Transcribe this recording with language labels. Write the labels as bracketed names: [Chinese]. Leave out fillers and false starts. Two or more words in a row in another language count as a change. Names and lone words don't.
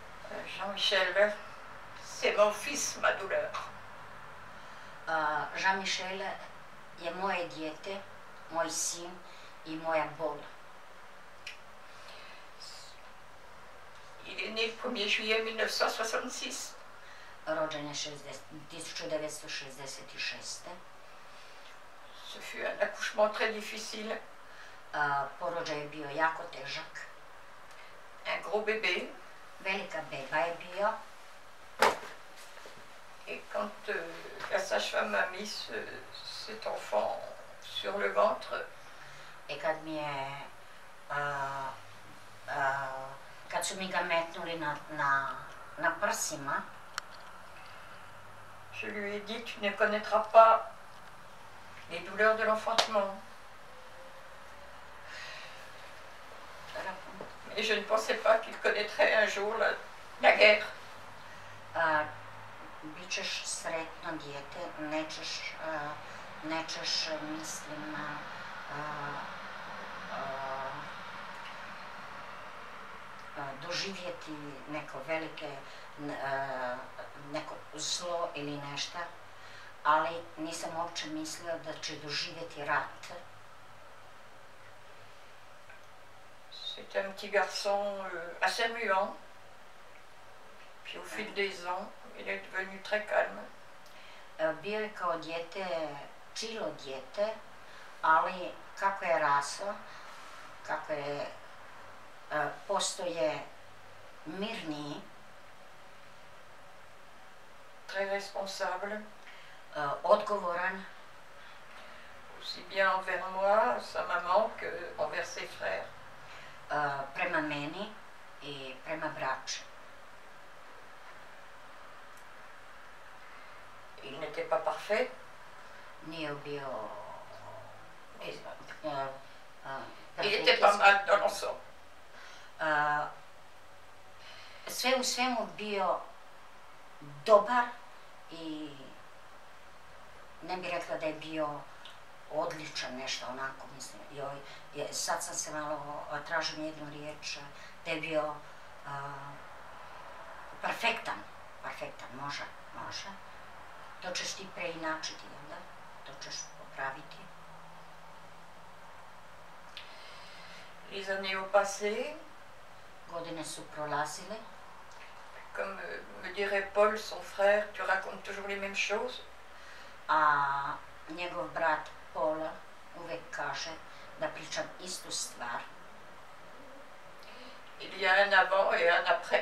[French] Jean-Michel, c'est mon fils, ma douleur. [Croatian] Jean-Michel je moje dijete, moj sin i moja bol. [French] Il est né le 1er juillet 1966. [Croatian] Rođen je 1966. [French] Ce fut un accouchement très difficile. [Croatian] Porođaj je bio jako težak. [French] Un gros bébé. [Croatian] Velika beba je bio. [French] Et quand la sage-femme a mis cet enfant sur le ventre, [Croatian] I kad mi je, kad su mi ga metnuli na prsima, [French] je lui ai dit, tu ne connaîtras pas les douleurs de l'enfantement. Et je ne pensais pas qu'il connaîtrait un jour la guerre. [Croatian] Bićeš sretno dijete, nećeš, mislim, doživjeti neko zlo ili nešto, ali nisam uopće mislila da će doživjeti rat. [French] C'est un petit garçon assez muant. Puis au fil des ans, il est devenu très calme. [Croatian] Bio je kao dijete, čilo dijete, ali kako je rasao, kako je postoje mirniji, [French] très responsable, [Croatian] odgovoran, [French] aussi bien envers moi, sa maman, que envers ses frères. [Croatian] Prema meni i prema braći. [French] Il n'était pas parfait. [Croatian] Nije bio [French] il était pas mal dans l'ensemble. [Croatian] Sve u svemu bio dobar i ne bih rekla da je bio odličan nešto onako, mislim, sad sam se malo, tražim jednu riječ, da je bio perfektan, može. To ćeš ti preinačiti, jel da? To ćeš popraviti. [French] Les années ont passé. [Croatian] Godine su prolazile. [French] Comme me dirait Paul, son frère, tu racontes toujours les mêmes choses. [Croatian] A njegov brat Paul uvek kaže da pričam istu stvar. [French] Il y a un avant et un après.